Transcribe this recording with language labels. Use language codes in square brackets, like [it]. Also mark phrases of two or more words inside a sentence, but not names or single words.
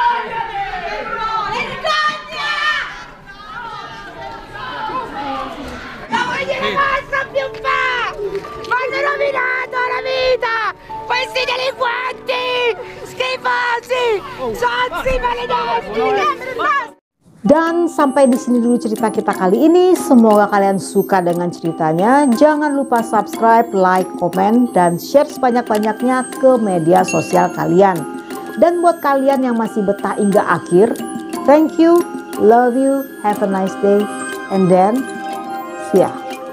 [it] Ma voi dire basta più fa! Mi hanno rovinato la vita! Questi delinquenti! Schifosi! Sozzi maledetti! Basta! [id] Dan sampai di sini dulu cerita kita kali ini. Semoga kalian suka dengan ceritanya. Jangan lupa [en] subscribe, like, [id] komen, dan share sebanyak-banyaknya ke media sosial kalian. Dan buat kalian yang masih betah hingga akhir, [en] thank you, love you, have a nice day, and then see ya.